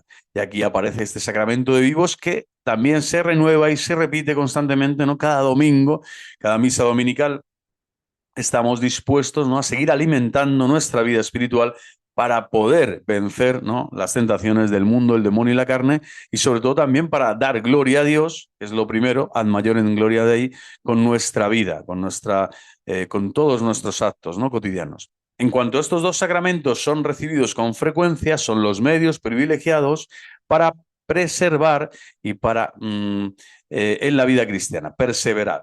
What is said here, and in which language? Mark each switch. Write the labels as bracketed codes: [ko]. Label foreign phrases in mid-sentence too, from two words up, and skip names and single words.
[es] Y aquí aparece este sacramento de vivos que también se renueva y se repite constantemente, ¿no? Cada domingo, cada misa dominical, estamos dispuestos, ¿no?, a seguir alimentando nuestra vida espiritual para poder vencer, ¿no?, las tentaciones del mundo, el demonio y la carne, y sobre todo también para dar gloria a Dios, que es lo primero, [la] ad majorem gloria Dei, [es] con nuestra vida, con todos nuestros actos, ¿no?, cotidianos. En cuanto a estos dos sacramentos son recibidos con frecuencia, son los medios privilegiados para preservar y para en la vida cristiana, perseverar.